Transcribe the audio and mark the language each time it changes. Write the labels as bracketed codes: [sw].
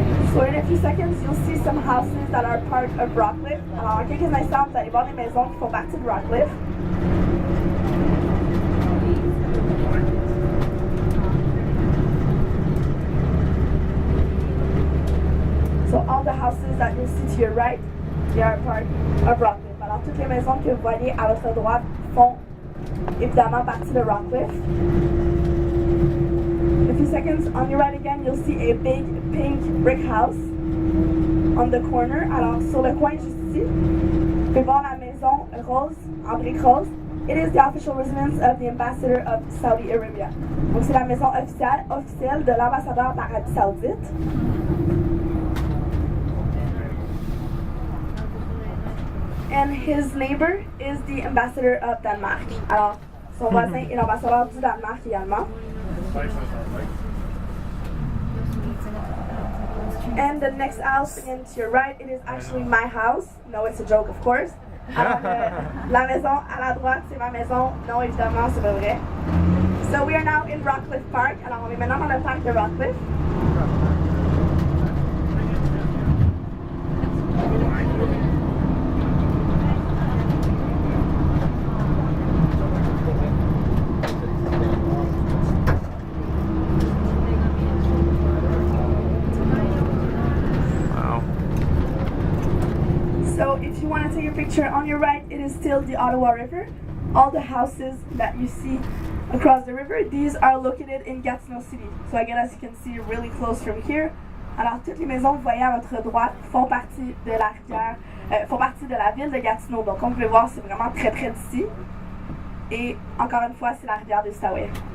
[en] So in a few seconds, you'll see some houses that are part of Rockcliffe. [fr] Alors, en quelques instants, vous allez voir des maisons qui font partie de Rockcliffe. [en] So all the houses that you'll see to your right, they are part of Rockcliffe. [fr] Alors, toutes les maisons que vous voyez à votre droite font évidemment partie de Rockcliffe. [en] In a few seconds, on your right again, you'll see a big pink brick house on the corner. [fr] Alors, sur le coin juste ici, vous pouvez voir la maison rose, en brique rose. [en] It is the official residence of the ambassador of Saudi Arabia. [fr] Donc, c'est la maison officielle de l'ambassadeur d'Arabie Saoudite. [en] And his neighbor is the ambassador of Denmark. [fr] Alors, son voisin est l'ambassadeur du Danemark également. [en] And the next house, again to your right, it is actually my house. No, it's a joke, of course. [fr] Alors, la maison à la droite, c'est ma maison. Non, évidemment, c'est pas vrai. [en] So we are now in Rockcliffe Park. [fr] Alors, on est maintenant dans le parc de Rockcliffe. [en] So if you want to take a picture on your right, it is still the Ottawa River. All the houses that you see across the river, these are located in Gatineau City. So again, as you can see, really close from here. [fr] Alors toutes les maisons que vous voyez à votre droite font partie de la rivière, font partie de la ville de Gatineau. Donc comme vous pouvez voir, c'est vraiment très près d'ici. Et encore une fois, c'est la rivière des Outaouais.